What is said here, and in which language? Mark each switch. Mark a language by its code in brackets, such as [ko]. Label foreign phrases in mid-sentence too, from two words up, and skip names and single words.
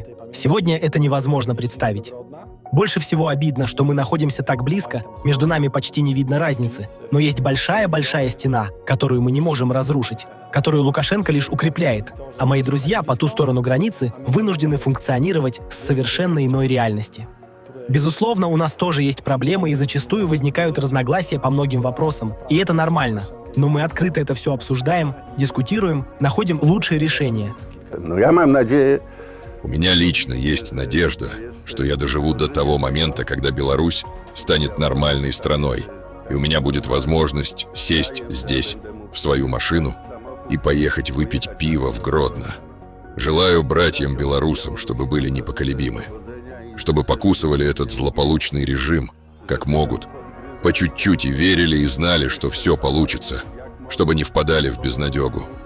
[ru] Сегодня это невозможно представить. Больше всего обидно, что мы находимся так близко, между нами почти не видно разницы, но есть большая-большая стена, которую мы не можем разрушить, которую Лукашенко лишь укрепляет, а мои друзья по ту сторону границы вынуждены функционировать с совершенно иной реальности. Безусловно, у нас тоже есть проблемы и зачастую возникают разногласия по многим вопросам, и это нормально. Но мы открыто это все обсуждаем, дискутируем, находим лучшие решения. [pl] No ja mam nadzieję. [ru] У меня лично есть надежда, что я доживу до того момента, когда Беларусь станет нормальной страной, и у меня будет возможность сесть здесь, в свою машину, и поехать выпить пиво в Гродно. Желаю братьям-белорусам, чтобы были непоколебимы, чтобы покусывали этот злополучный режим, как могут, по чуть-чуть и верили и знали, что все получится, чтобы не впадали в безнадегу.